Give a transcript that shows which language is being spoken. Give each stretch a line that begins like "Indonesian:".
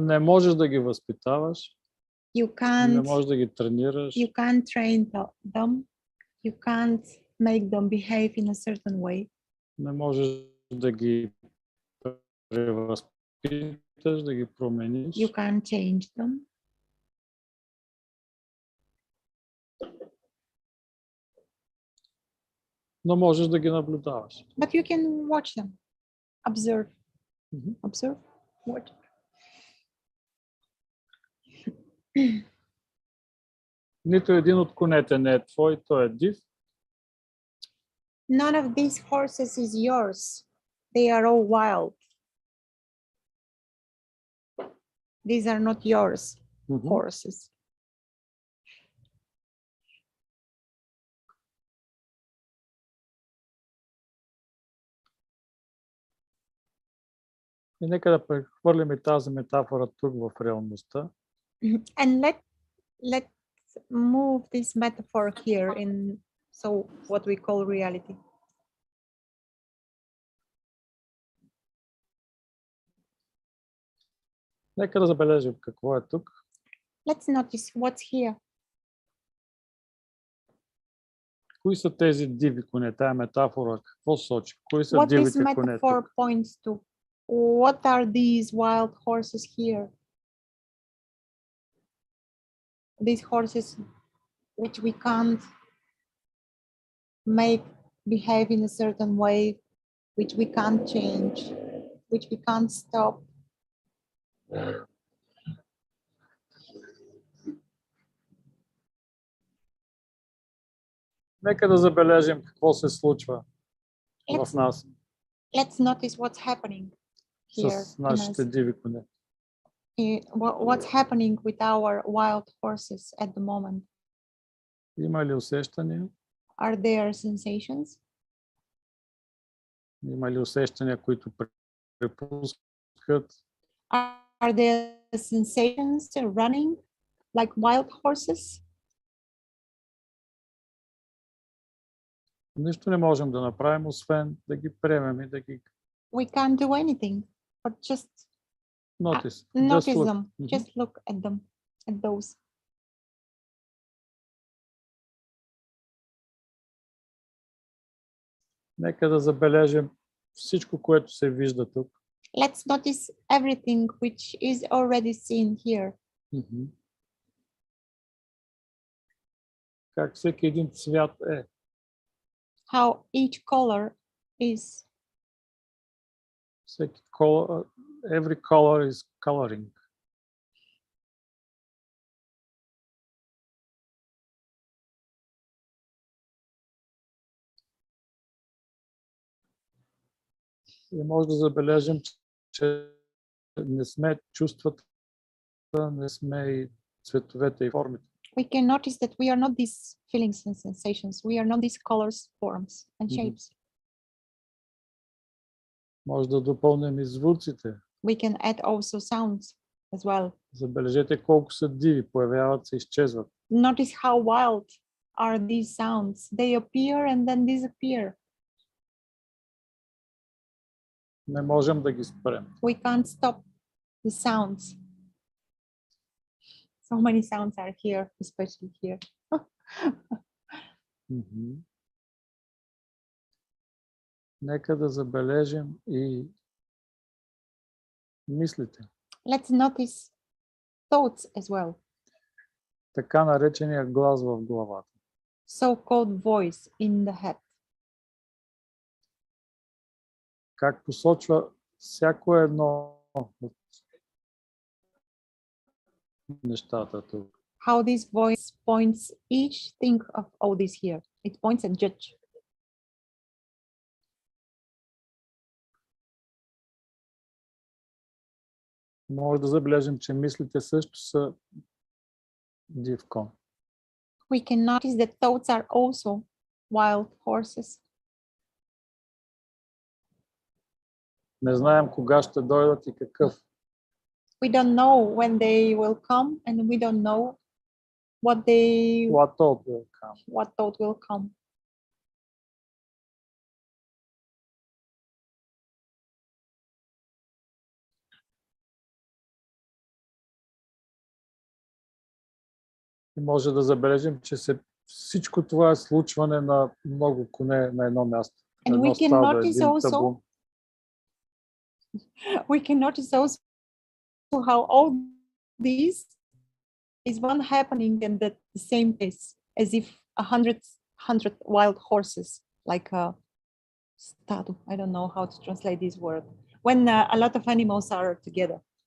Bulgarian: Не можеш да ги възпитаваш.
English: You can't.
Bulgarian: Не можеш да ги тренираш.
English: You can't train them. You can't make them behave in a certain way.
Bulgarian: Не можеш да ги превъзпиташ, да ги промениш.
English: You can't change them.
Bulgarian: Но можеш да ги наблюдаваш.
English: But you can watch them. Observe. Observe. Watch.
Bulgarian: Нито един от конете не е твой, той е див.
English: None of these horses is yours. They are all wild. These are not yours horses.
Bulgarian: И нека да прехвърлим и тази метафора тук в реалността.
English: And let's move this metaphor here in what we call reality.
Bulgarian: Нека да забележим какво е тук.
English: Let's notice what's here.
Bulgarian: Кои са тези диви коне? Тая метафора какво сочи? Кои са дивите коне тук?
English: What this metaphor points to? What are these wild horses here? These horses which we can't make behave in a certain way, which we can't change, which we can't stop.
Bulgarian: Нека да забележим какво се случва в нас.
English: Let's notice what's happening here.
Bulgarian: С нашите диви коне.
English: What's happening with our wild horses at the moment?
Bulgarian: Има ли усещания?
English: Are there sensations?
Bulgarian: Има ли усещания, които препускат?
English: Are there sensations running like wild horses?
Bulgarian: Нищо не можем да направим, освен да ги приемем и да ги...
English: We can't do anything, but just notice them. Just look at them, at those.
Bulgarian: Нека да забележим всичко, което се вижда тук.
English: Let's notice everything which is already seen here.
Bulgarian: Как всеки един цвят е.
English: How each color is.
Bulgarian: Всеки
English: color, every color is coloring.
Bulgarian: И може да забележим, че не сме чувствата, не сме и цветовете и формите.
English: We can notice that we are not these feelings and sensations. We are not these colors, forms, and shapes.
Bulgarian: Може да допълним и звуците.
English: We can add also sounds as well.
Bulgarian: Забележете колко са диви, появяват се, изчезват.
English: Notice how wild are these sounds. They appear and then disappear.
Bulgarian: Не можем да ги спрем.
English: We can't stop the sounds. So many sounds are here, especially here.
Bulgarian: Нека да забележим и мислите.
English: Let's notice thoughts as well.
Bulgarian: Така наречения глас в главата.
English: So-called voice in the head.
Bulgarian: Как посочва всяко едно от нещата тук.
English: How this voice points each thing of all this here. It points and judge.
Bulgarian: Може да забележим, че мислите също са див кон.
English: We can notice that thoughts are also wild horses.
Bulgarian: Не знаем кога ще дойдат и какъв.
English: We don't know when they will come, and we don't know what What thought will come. what thought will come.
Bulgarian: И може да забележим, че всичко това е случване на много коне на едно място.
English: And
Bulgarian: Едно
English: we can
Bulgarian: стадо,
English: notice
Bulgarian: един
English: also-
Bulgarian: табун.
English: We can notice also how all this is one happening in the same place, as if 100 wild horses, like a stado. I don't know how to translate this word. When a lot of animals are together.